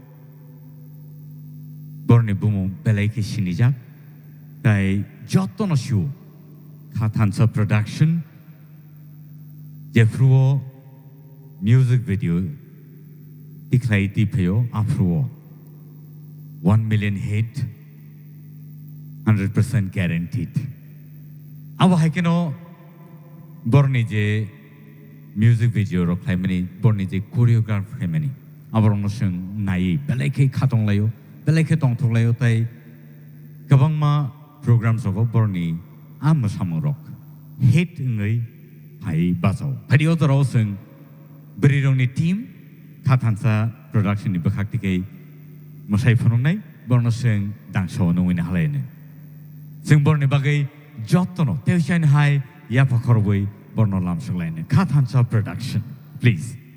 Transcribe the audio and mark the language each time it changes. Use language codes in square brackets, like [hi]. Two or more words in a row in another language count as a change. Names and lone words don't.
[trp] borne bumo belai ke sinijak tai joto no show Kathansa production Jeffruo [en] music video [trp] diklai di peo afruo [en] 1 million hit 100% guaranteed [trp] awa haikeno borne je [en] music video [trp] ro khaimani borne je choreograph khaimani abarong sung nai belai ke khatong layo belai ke tong thok layo tai kabang ma program sogo borni am samang [en] rock hit [trp] ngai hai basau video to sung berirong ni team Kathansa production ni bakhak tikai mosai phonong nai borno sung dangso no win halene sung borni bagai jotono teusain hai ya pakhorbai borno lam sulaine Kathansa production please